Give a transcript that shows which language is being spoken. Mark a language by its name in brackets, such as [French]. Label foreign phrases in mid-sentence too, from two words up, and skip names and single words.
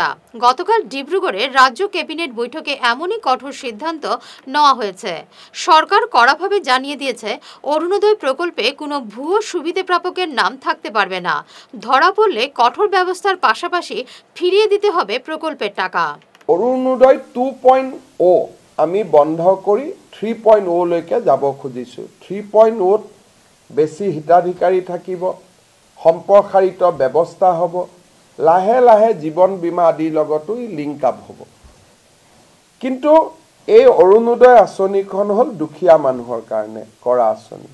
[Bangla] গতকাল ডিব্রুগড়ে রাজ্য ক্যাবিনেট বৈঠকে এমনই কঠোর সিদ্ধান্ত নেওয়া হয়েছে। সরকার কড়াভাবে জানিয়ে দিয়েছে, অরুণোদয় প্রকল্পে কোনো ভুয়ো সুবিধা প্রাপকের নাম থাকতে পারবে না। ধরা পড়লে কঠোর ব্যবস্থার পাশাপাশি ফিরিয়ে দিতে হবে প্রকল্পের টাকা। [Assamese] অরুণোদয় 2.0 আমি বন্ধ কৰি 3.0 লৈকে যাব খুজিছোঁ। 3.0 বেছি হিতাধিকাৰী থাকিব, সম্প্ৰসাৰিত ব্যৱস্থা হ'ব, লাহে লাহে জীৱন বীমা আদিৰ লগতো [English] link up [Assamese] হ'ব। কিন্তু এই অৰুণোদয় আঁচনিখন হ'ল দুখীয়া মানুহৰ কাৰণে কৰা আঁচনি।